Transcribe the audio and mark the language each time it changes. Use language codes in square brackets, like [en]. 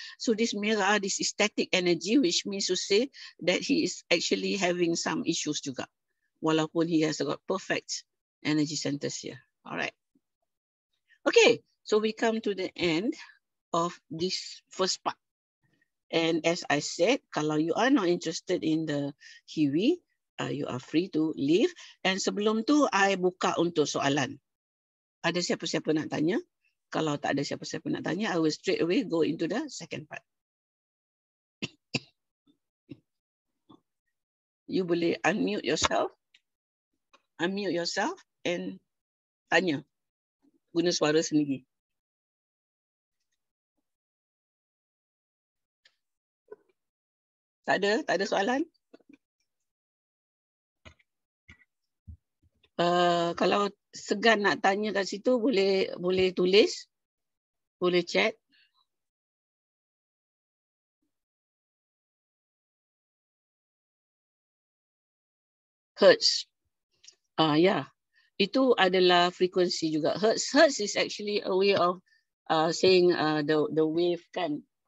[en] So this merah, this static energy, which means to say that he is actually having some issues juga. Walaupun he has got perfect energy centers here. All right. Okay, so we come to the end of this first part. And as I said, kalau you are not interested in the Hiwi, you are free to leave. [ms] And sebelum tu, I buka untuk soalan. Ada siapa-siapa nak tanya? Kalau tak ada siapa-siapa nak tanya, [en] I will straight away go into the second part. [ms] You boleh unmute yourself and tanya. Guna suara sendiri. Tak ada soalan? Kalau segan nak tanya kat situ, boleh tulis, boleh chat. [en] Hertz. Yeah. [ms] Itu adalah frekuensi juga. [en] Hertz is actually a way of saying the wave kan.